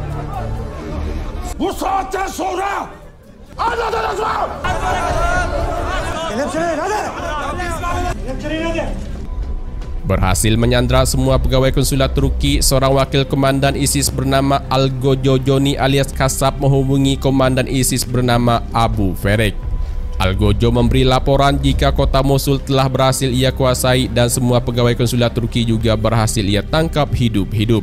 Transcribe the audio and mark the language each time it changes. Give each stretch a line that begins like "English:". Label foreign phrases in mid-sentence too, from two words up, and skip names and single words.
Turkish: Bu saatten sonra anladınız mı? Kelepçeleyin hadi. Kelepçeleyin hadi.
Indonesian: Berhasil menyandra semua pegawai konsulat Turki, seorang wakil komandan ISIS bernama Algojojoni alias Kasab menghubungi komandan ISIS bernama Abu Ferek. Algojo memberi laporan jika kota Mosul telah berhasil ia kuasai dan semua pegawai konsulat Turki juga berhasil ia tangkap hidup-hidup.